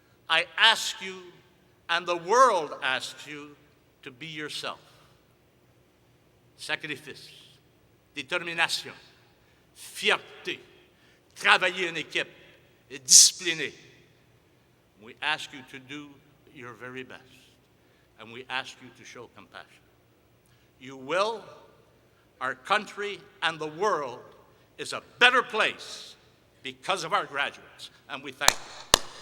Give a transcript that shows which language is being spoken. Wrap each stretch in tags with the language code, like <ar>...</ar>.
<en>I ask you, and the world asks you, to be yourself.</en> <fr>Sacrifice, détermination, fierté, travailler en équipe, et discipliné.</fr> <en>We ask you to do your very best, and we ask you to show compassion. You will. Our country and the world is a better place because of our graduates, and we thank you.</en>